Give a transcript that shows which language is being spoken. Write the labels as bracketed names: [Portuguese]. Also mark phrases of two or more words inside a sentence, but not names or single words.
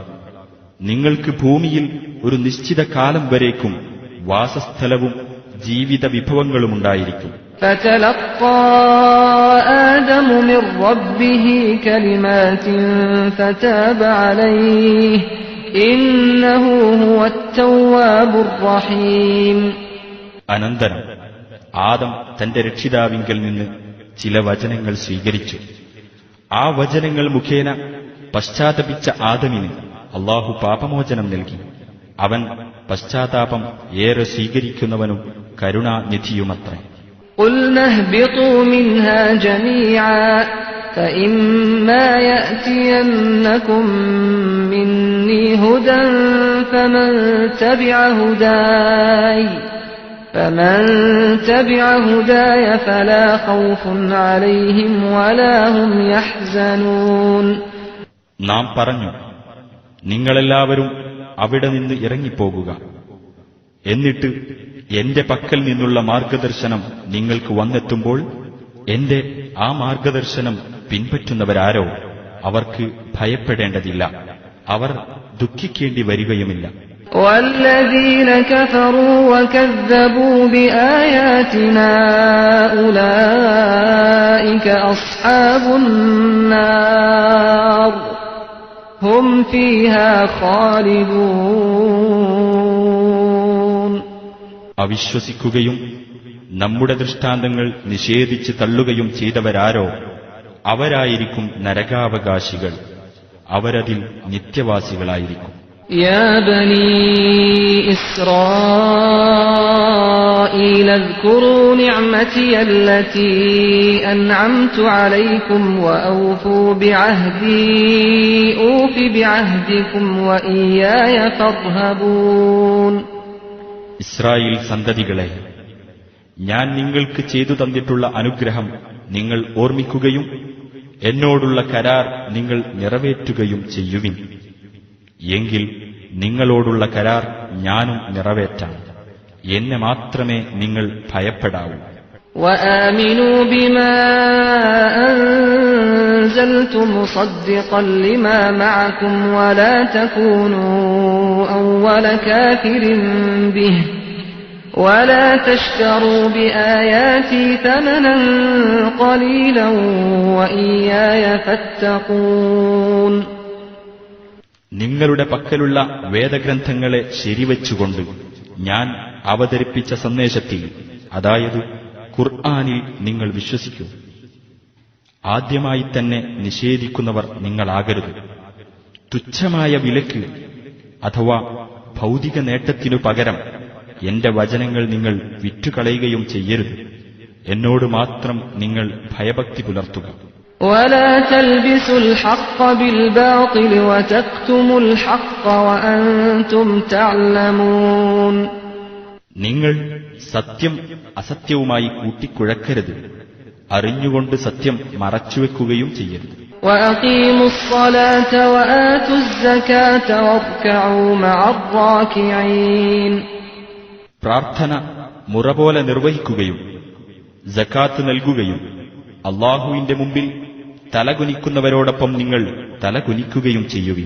[Malayalam] നിങ്ങൾക്ക് ഭൂമിയിൽ ഒരു നിശ്ചിത കാലം വരേക്കും വാസസ്ഥലവും ജീവിത വിഭവങ്ങളുമുണ്ടായിരിക്കും. [Arabic] فتلقى آدم من ربه كلمات فتاب عليه إنه هو التواب الرحيم. [Malayalam] അനന്തരം ആദം തന്റെ രക്ഷിതാവിങ്കൽ നിന്ന് ചില വചനങ്ങൾ സ്വീകരിച്ചു. ആ വചനങ്ങൾ മുഖേന പശ്ചാത്തപിച്ച ആദമിന് അല്ലാഹു പാപമോചനം നൽകി. അവൻ പശ്ചാത്താപം ഏറെ സ്വീകരിക്കുന്നവനും കരുണാനിധിയുമത്രേ. [Arabic] قُلْنَا اهْبِطُوا مِنْهَا جَمِيعًا فَإِمَّا يَأْتِيَنَّكُم مِّنِّي هُدًى فَمَن تَبِعَ هُدَايَ فَلَا خَوْفٌ عَلَيْهِمْ وَلَا هُمْ يَحْزَنُونَ. [Malayalam] നാം പറഞ്ഞു, നിങ്ങളെല്ലാവരും അവിടെ നിന്ന് ഇറങ്ങിപ്പോകുക. എന്നിട്ട് എന്റെ പക്കൽ നിന്നുള്ള മാർഗദർശനം നിങ്ങൾക്ക് വന്നെത്തുമ്പോൾ എന്റെ ആ മാർഗദർശനം പിൻപറ്റുന്നവരാരോ അവർക്ക് ഭയപ്പെടേണ്ടതില്ല, അവർ ദുഃഖിക്കേണ്ടി വരികയുമില്ല. [Arabic] وَالَّذِينَ كَفَرُوا وَكَذَّبُوا بِآيَاتِنَا أُولَئِكَ أَصْحَابُ النَّارِ هُمْ فِيهَا خَالِدُونَ. [Malayalam] അവിശ്വസിക്കുകയും നമ്മുടെ ദൃഷ്ടാന്തങ്ങൾ നിഷേധിച്ച് തള്ളുകയും ചെയ്തവരാരോ അവരായിരിക്കും നരകാവകാശികൾ, അവരതിൽ നിത്യവാസികളായിരിക്കും. [Arabic] يا بني إسرائيل اذكروا نعمتي التي أنعمت عليكم وأوفوا بعهدي أوف بعهدكم وإياي فارهبون. [Malayalam] ഇസ്രായേൽ സന്തതികളെ, ഞാൻ നിങ്ങൾക്ക് ചെയ്തു തന്നിട്ടുള്ള അനുഗ്രഹം നിങ്ങൾ ഓർമ്മിക്കുകയും എന്നോടുള്ള കരാർ നിങ്ങൾ നിറവേറ്റുകയും ചെയ്യുവിൻ. എങ്കിൽ നിങ്ങളോടുള്ള കരാർ ഞാനും നിറവേറ്റാം, എന്നെ മാത്രമേ നിങ്ങൾ ഭയപ്പെടാവൂ. [Arabic] وآمنوا بما أنزلت مصدقا لما معكم ولا تكونوا أول كافر به ولا تشتروا بآياتي ثمنا قليلا وإياي فاتقون. [Malayalam] നിങ്ങളുടെ പക്കലുള്ള വേദഗ്രന്ഥങ്ങളെ ശരിവച്ചുകൊണ്ട് ഞാൻ അവതരിപ്പിച്ച സന്ദേശത്തിൽ, അതായത് ഖുർആനിൽ നിങ്ങൾ വിശ്വസിക്കൂ. ആദ്യമായി തന്നെ നിഷേധിക്കുന്നവർ നിങ്ങളാകരുത്. തുച്ഛമായ വിലക്ക് അഥവാ ഭൗതിക നേട്ടത്തിനു പകരം എന്റെ വചനങ്ങൾ നിങ്ങൾ വിറ്റുകളയുകയും ചെയ്യരുത്. എന്നോട് മാത്രം നിങ്ങൾ ഭയഭക്തി പുലർത്തുക. [Arabic] ولا تلبسوا الحق بالباطل وتكتموا الحق وأنتم تعلمون. [Malayalam] നിങ്ങൾ സത്യം അസത്യവുമായി കൂട്ടിക്കുഴക്കരുത്, അറിഞ്ഞുകൊണ്ട് സത്യം മറച്ചുവെക്കുകയും ചെയ്യരുത്. [Arabic] وأقيموا الصلاة وآتوا الزكاة واركعوا مع الراكعين. [Malayalam] പ്രാർത്ഥന മുറപോലെ നിർവഹിക്കുകയും സകാത്ത് നൽകുകയും അല്ലാഹുവിന്റെ മുമ്പിൽ തലകുനിക്കുന്നവരോടൊപ്പം നിങ്ങൾ തലകുനിക്കുകയും ചെയ്യുവിൻ.